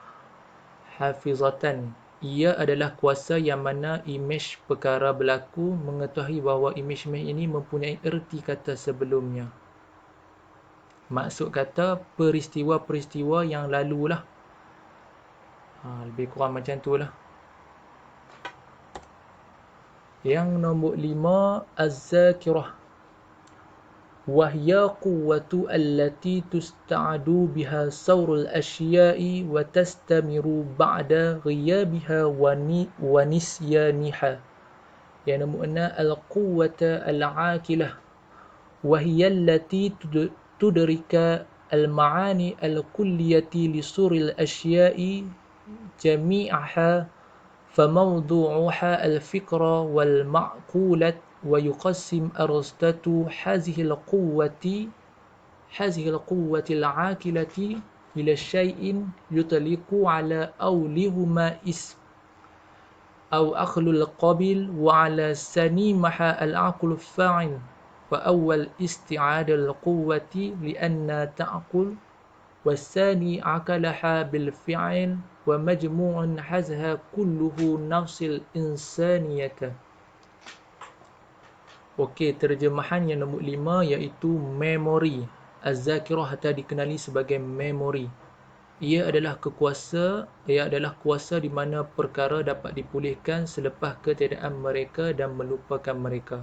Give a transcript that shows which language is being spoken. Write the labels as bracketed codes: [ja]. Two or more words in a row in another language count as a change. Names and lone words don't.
[ms] Hafizatan, ia adalah kuasa yang mana imej perkara berlaku mengetahui bahawa imej-imej ini mempunyai erti kata sebelumnya. Maksud kata peristiwa-peristiwa yang lalu lah. Lebih kurang macam tu lah. Yang nombor 5, az-zakirah. [ar] وهي قوة التي تستعاد بها صور الأشياء وتستمر بعد غيابها ونسيانها. [ms] Yang nombor 6, [ar] القوة العاقلة. وهي التي تدرك المعاني الكلية لصور الأشياء جميعها فموضوعها الفكرة والمعقولة ويقسم أرسطو هذه القوة العاقلة إلى شيء يطلق على أولهما اسم أو أخل القبيل وعلى سنيمها العقل الفاعل وأول استعادة القوة لأن تعقل والثاني عقلها بالفعل ومجموع هذا كله نفس الإنسانية. [ms] Okey, terjemahan yang nombor 5 iaitu memori. Az-zakirah atau dikenali sebagai memori. Ia adalah kuasa di mana perkara dapat dipulihkan selepas ketiadaan mereka dan melupakan mereka.